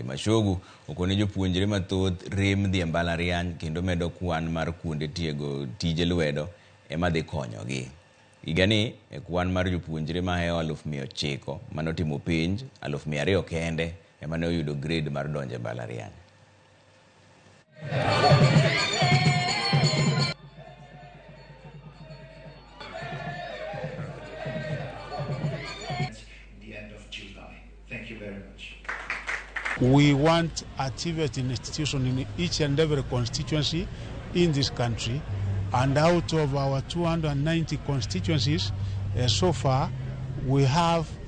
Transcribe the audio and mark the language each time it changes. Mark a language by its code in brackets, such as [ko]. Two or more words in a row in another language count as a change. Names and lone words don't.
[luo] Mashogu okone jopuonjre mathoth rem dhi e mbalariany kendo medo kwan mar kuonde tiego tije lwedo ema dhi konyogi. Higani e kwan mar jopuonjre maheo 900 manotimo penj 200 kende ema ne oyudo grade mar donjo e mbalariany. [en] We want a TVET institution in each and every constituency in this country, and out of our 290 constituencies, so far we have